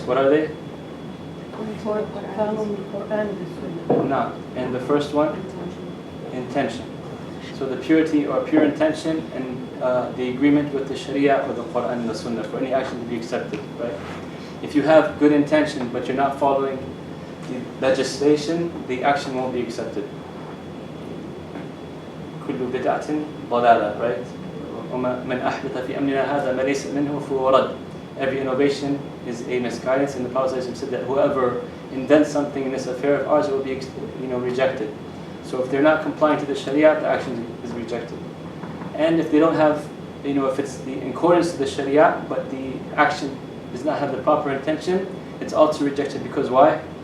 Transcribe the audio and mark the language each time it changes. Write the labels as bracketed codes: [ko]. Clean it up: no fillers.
[en] What are they? No. And the first one? Intention. So the purity or pure intention and the agreement with the Sharia or the Quran and the Sunnah for any action to be accepted. Right? If you have good intention but you're not following the legislation, the action won't be accepted. [ar] كل بدعة ضلالة, right? ومن أحدث في أمرنا هذا ما ليس منه فهو رد. [en] Every innovation is a misguidance, and the Prophet said that whoever invents something in this affair of ours, it will be rejected. So if they're not complying to the Sharia, the action is rejected. And if they don't have, if it's in accordance to the Sharia, but the action does not have the proper intention, it's also rejected. Because why?